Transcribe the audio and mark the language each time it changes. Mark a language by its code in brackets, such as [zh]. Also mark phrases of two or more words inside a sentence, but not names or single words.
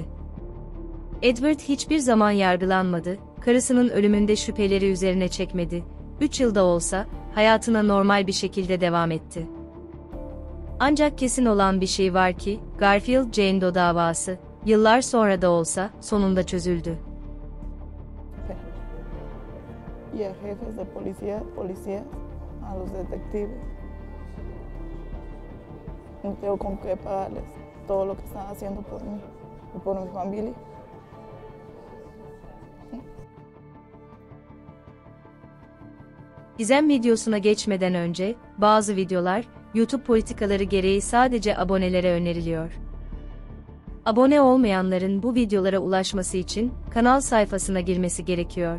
[tr] Edward hiçbir zaman yargılanmadı, karısının ölümünde şüpheleri üzerine çekmedi, 3 yılda olsa, hayatına normal bir şekilde devam etti. Ancak kesin olan bir şey var ki, Garfield Jane Doe davası, yıllar sonra da olsa, sonunda çözüldü. [es] Y a jefes de policías, a los detectives. No tengo con qué pagarles todo lo que están haciendo por mí y por mi familia. [tr] Gizem videosuna geçmeden önce, bazı videolar, YouTube politikaları gereği sadece abonelere öneriliyor. Abone olmayanların bu videolara ulaşması için, kanal sayfasına girmesi gerekiyor.